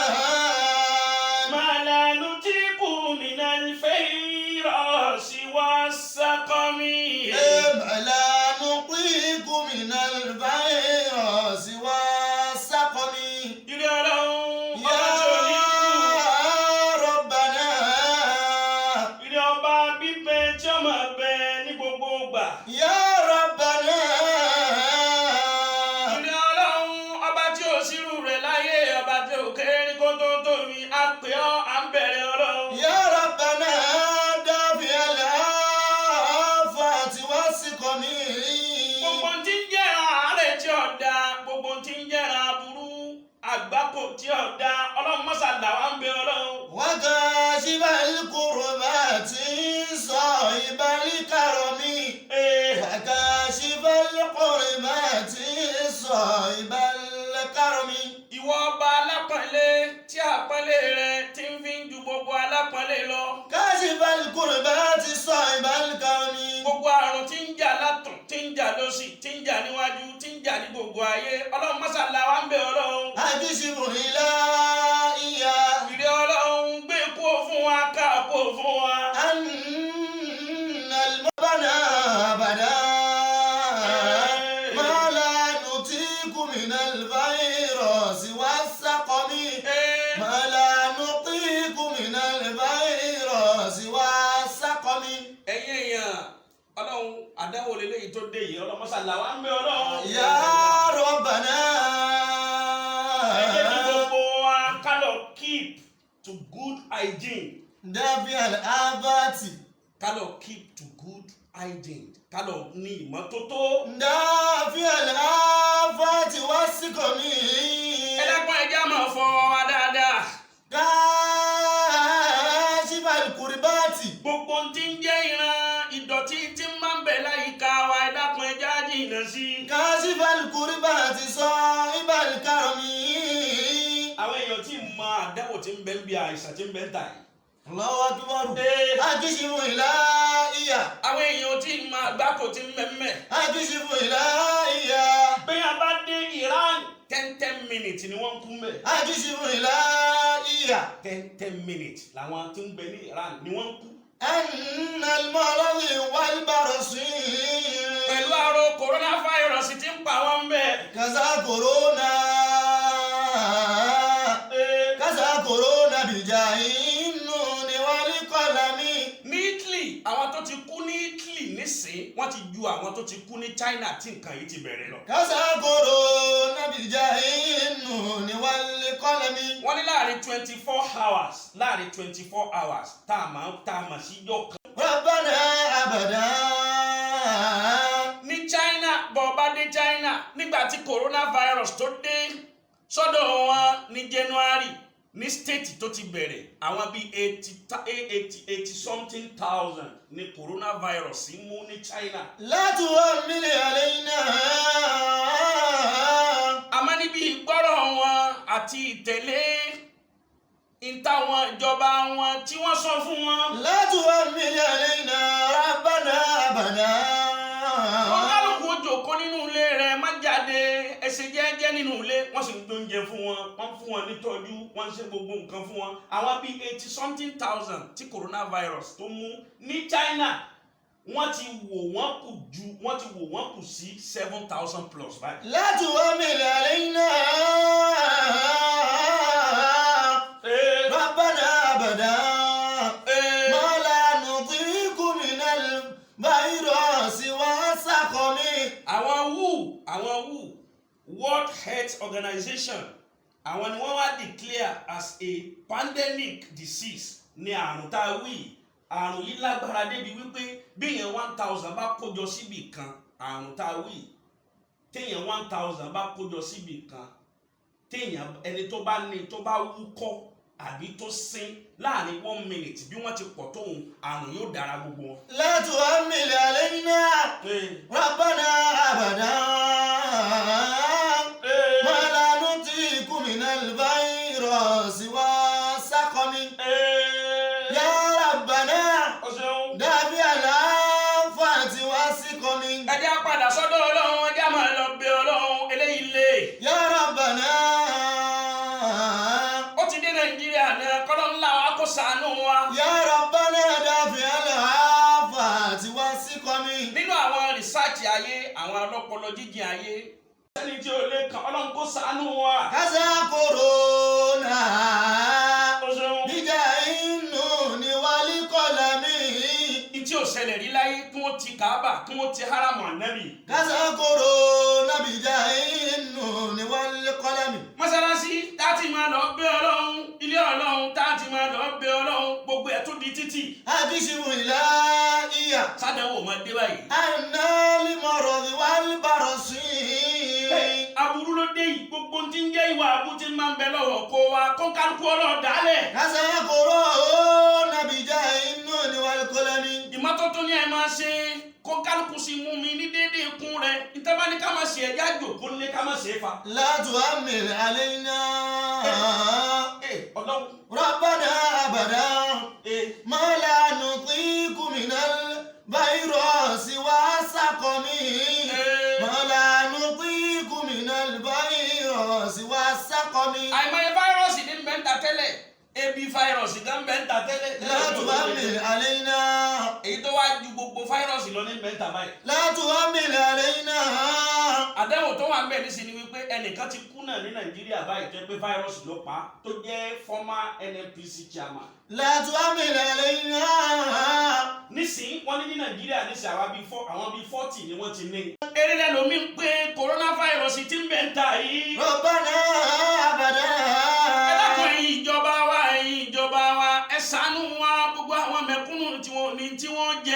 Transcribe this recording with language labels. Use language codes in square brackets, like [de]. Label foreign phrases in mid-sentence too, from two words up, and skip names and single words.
[ar] ما لا نطيق من الفيروس والسقم لا نطيق من الفيروس والسقم يا ربنا [yo] Ilé ọba bíbẹ tí ó máa bẹ ní gbogbo ìgbà. [ar] يا ربنا [yo] Ilé Ọlọ́run ọba tí ò sírù rẹ̀ láyé ọba tí ò kéré ní kó tó tóbi á pè ọ́ à ń bẹ̀rẹ̀ Ọlọ́run. [ar] يا ربنا دافع الآفات والسقم [yo] Gbogbo tí ń jẹ́ àárẹ̀ tí ò da gbogbo tí ń jẹ́ aburú àgbákò tí ò da Ọlọ́run mọ́sàdá wa ń bẹ Ọlọ́run. [ar] وكاشف الكربات صائب الكرم وكاشف الكربات صائب الكرم [yo] Ìwọ ọba alápọ̀nlé tí àpọ́nlé rẹ̀ ti ń fi ń ju gbogbo alápọ̀nlé lọ. [ar] كاشف الكربات صائب الكرم [yo] Gbogbo àrùn tí ń jà látùn tí ń jà lósì tí ń jà níwájú tí ń jà ní gbogbo ayé Ọlọ́run mọ́sàlá wa ń bẹ Ọlọ́run. [ar] أكشف إلهي [yo] Ìrẹ́ Ọlọ́run gbé kó fún wa ká kó fún wa. [ar] أن المبنى أبدا ما لا نطيق من الفيروس والسقم ما لا نطيق من الفيروس والسقم [yo] Ẹ̀yin èèyàn Ọlọ́run àdáwò lélẹ́yìí tó dé yìí Ọlọ́run mọ́sàlá wa ń bẹ Ọlọ́run. [ar] يا ربنا [yo] Ẹ jẹ́ kí gbogbo wa ká lọ [en] keep to good hygiene. [ar] دافع الآفات [yo] Ká lọ [en] keep to good hygiene. [yo] Ká lọ ní ìmọ́tótó. [ar] دافع الآفات والسقم [yo] Ẹ dákun ẹ jẹ́ á máa fọ wa dáadáa. [ar] كاشف الكربات [yo] Gbogbo tí ń jẹ́ ìran ìdọ̀tí tí ń máa ń bẹ láyìíká wa ẹ dákun ẹ jẹ́ á jìnnà sí i. [ar] كاشف الكربات صائب الكرم [yo] Àwọn èèyàn tí ń mọ àdáwò tí ń bẹ ń bí àìsàn tí ń bẹ ń tà yìí. [ar] الله أكبر Ee, أكشف إلهي [yo] àwọn èèyàn tí ń mọ àgbákò tí ń bẹ ń mẹ. [ar] أكشف إلهي [yo] Bẹ́ẹ̀ a bá dé Iran 10 minutes ni wọ́n ń kú mẹ́. [ar] أكشف إلهي [yo] 10 minutes làwọn tí ń bẹ ní Iran ni wọ́n ń kú. [ar] أن المرض والبرص [yo] Pẹ̀lú àrùn coronavirus tí ń pa wọ́n bẹ́ẹ̀. [ar] كذا كورونا كذا كورونا بجاه النون والقلم [yo] Ní Italy àwọn tó ti kú ní Italy nísìn wọ́n ti ju àwọn tó ti kú ní China tí nǹkan yìí ti bẹ̀rẹ̀ lọ. [ar] كذا كورونا بجاه النون والقلم [yo] Wọ́n ní láàrin 24 hours tá a mọ̀ sí yọ̀ kan. [ar] ربنا أبدا [yo] Ní China bọ̀ bá dé China nígbà tí coronavirus tó dé sọ́dọ̀ wọn ní January ní state tó ti bẹ̀rẹ̀ àwọn bíi [en] 80 something thousand [yo] ní coronavirus mú ní China. [ar] لا تؤمن علينا [yo] Àmọ́ níbi ìgbọ́rọ̀ wọn àti ìtẹ̀lé ìtàwọn ìjọba wọn tí wọ́n sọ fún wọn. [ar] لا تؤمن علينا ربنا أبدا [yo] Wọ́n kálukú jókòó nínú ilé rẹ̀ má jáde ẹsẹ̀ jẹ́jẹ́ nínú ilé wọ́n sì ń gbé oúnjẹ fún wọn wọ́n fún wọn nítọ́jú wọ́n ń ṣe gbogbo nǹkan fún wọn. Àwọn bíi [en] 80 something thousand [yo] tí coronavirus tó mú ní China wọ́n ti wò wọ́n kù sí 7,000 plus báyìí. [ar] لا تؤمن علينا ربنا أبدا ما لا نطيق من الفيروس والسقم [yo] Àwọn WHO World Health Organization àwọn ni wọ́n wá [en] declare as a pandemic disease [yo] ní àrùn tá a wí àrùn yìí lágbára débi wípé béèyàn 1000 bá kójọ síbì kan àrùn tá a wí téèyàn 1000 bá kójọ síbì kan téèyàn ẹni tó bá ní tó bá wúkọ́ àbí tó sín láàrin 1 minute bí wọ́n ti pọ̀ tóun àrùn yóò dára gbogbo wọn. [ar] لا تحمل علينا ربنا أبدا ما لا نطيق من الفيروس والسقم يا ربنا دافع الآفات والسقم. [yo] ẹ jẹ́ á padà sọ́dọ̀ Ọlọ́run ẹ jẹ́ á máa lọ bẹ̀ Ọlọ́run eléyìí lé. [ar] يا ربنا [yo] ó ti dé Nàìjíríà náà kọ́lọ́ ńlá wa kó ṣàánú wa. [ar] يا ربنا دافع الآفات والسقم. [yo] nínú àwọn rìsáàtì ayé àwọn ọlọ́pọlọ jíjìn ayé sẹ́ni tí ó lè kàn Ọlọ́run kó ṣàánú wa. [ar] كذا كورونا [yo] ó ṣeun. [ar] بجاه النون والقلم. [yo] tí ò ṣẹlẹ̀ rí láyé kí wọ́n ti Káàbà kí wọ́n ti haramu ànábì. [ar] كذا كورونا بجاه النون والقلم. [yo] mọ́sálásí tá a ti máa lọ bẹ̀ Ọlọ́run ilé Ọlọ́run tá a ti máa lọ bẹ̀ Ọlọ́run gbogbo ẹ̀ tó di títì. [ar] أكشف إلهي [yo] sádẹ́wò máa dé báyìí. [ar] أن المرض والبرص. [yo] aburú ló dé yìí gbogbo tí ń jẹ́ ìwà àbútí máa ń bẹ lọ́wọ́ kó wa kó kálukú Ọlọ́run dálẹ̀. [ar] كذا كورونا بجاه النون والقلم. [yo] ìmọ́tótó ni ẹ máa ṣe kó kálukú sí mú mi ní déédéé ikún rẹ ìtẹ́bá ní ká máa ṣe ẹ̀já jòkó ní ká máa ṣe é fa. [ar] لا تحمل علينا [yo] Ọlọ́run. [ar] ربنا أبدا ما لا نطيق من الفيروس والسقم. ما لا نطيق من الفيروس والسقم. [yo] àìmọye fáírọ́ọ̀sì ní bẹ́ńtà tẹ́lẹ̀ ebi fáírọ́ọ̀sì gan bẹ́ńtà tẹ́lẹ̀. [ar] لا تحمل علينا [yo] èyí tó wá ju gbogbo fáírọ́ọ̀sì lọ ní bẹ́ńtà báyìí. [ar] لا تحمل علينا. [yo] àdéhùn tó wà ń bẹ̀ nísìnyí wípé ẹnìkan ti kú náà ní Nàìjíríà báyìí tó pé fáírọ́ọ̀sì ló pa á tó jẹ́ [en] former NNPC chairman. [ar] لا تحمل علينا. [yo] nísìnyí wọ́n ní ní Nàìjíríà nísìnyí àwọn bíi 40 ni wọ́n ti ní. eré lẹ́nu mi ń pé coronavirus ti ń bẹ̀ ń ta yìí. [ar] ربنا أبدا. [yo] ẹ dákun ẹ̀yin ìjọba wa ẹ ṣàánú wa gbogbo àwọn mẹ̀kúnnù tí wọ́n jẹ.